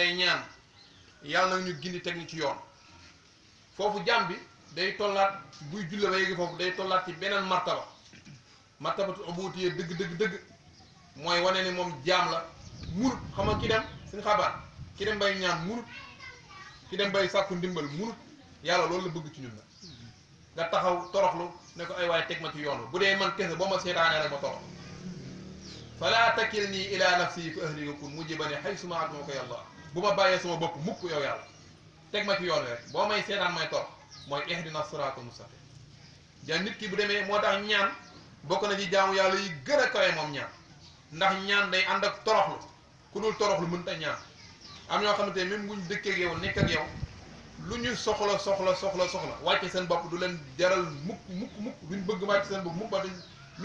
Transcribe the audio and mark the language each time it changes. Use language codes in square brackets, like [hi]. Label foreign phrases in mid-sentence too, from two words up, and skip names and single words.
[wo] lay ñaan yàlla nag ñu gindi teg ñu ci yoon foofu jàmm bi day tollaat buy julle ba yéegi foofu day tollaat ci beneen martabatu ubudiyya dëgg mooy wane ni moom jaam la murut xam nga ki dem suñu xabaar ki dem bay ñaan murut ki dem bay sàkku ndimbal murut yàlla loolu la bëgg ci ñun la nga taxaw toroxlu ne ko ay waaye teg ma ci yoon bu dee man kese boo ma seetaanee rek ma torox [ar] فلا تكلني إلى نفسي فأهلك كن مجيباني حيثما أدعوك يا الله [wo] bu ma bàyyee sama bopp mukk yow yàlla teg ma ci yoon rek boo may seetaan may torox mooy [ar] اهدنا الصراط المستقيم [wo] ja nit ki bu demee moo tax ñaan bokk na ci jaamu yàlla yi gën a kawe moom ñaan ndax ñaan day ànd ak toroxlu ku dul toroxlu mënta ñaan am ñoo xamante ne même buñ dëkkee ak yow nekk ak yow lu ñu soxla wàcce seen bopp du leen jaral mukk duñ bëgg wàcce seen bopp mukk ba duñ lu